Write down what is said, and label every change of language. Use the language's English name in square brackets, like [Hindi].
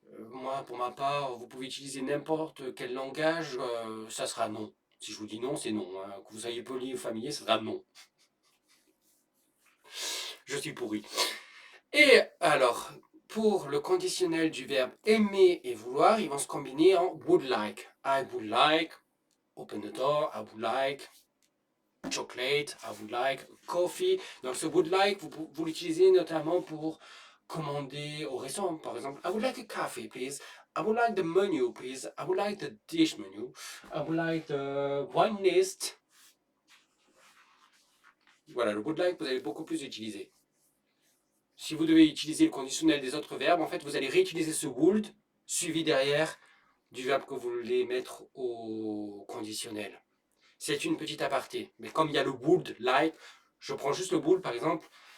[French] Moi, pour ma part, vous pouvez utiliser n'importe quel langage, ça sera non. Si je vous dis non, c'est non. Hein. Que vous soyez poli ou familier, ça sera non. Je suis pourri. Et alors, pour le conditionnel du verbe aimer et vouloir, ils vont se combiner en would like. [English] I would like, open the door, I would like, chocolate, I would like, coffee. [French] Donc ce would like, vous l'utilisez notamment pour commander au restaurant. Par exemple, [English] I would like a coffee, please. I would like the menu, please. I would like the dish menu. I would like the wine list. [French] Voilà, le would like, vous allez beaucoup plus utiliser. Si vous devez utiliser le conditionnel des autres verbes, en fait, vous allez réutiliser ce would suivi derrière du verbe que vous voulez mettre au conditionnel. C'est une petite aparté. Mais comme il y a le would, like, je prends juste le would, par exemple.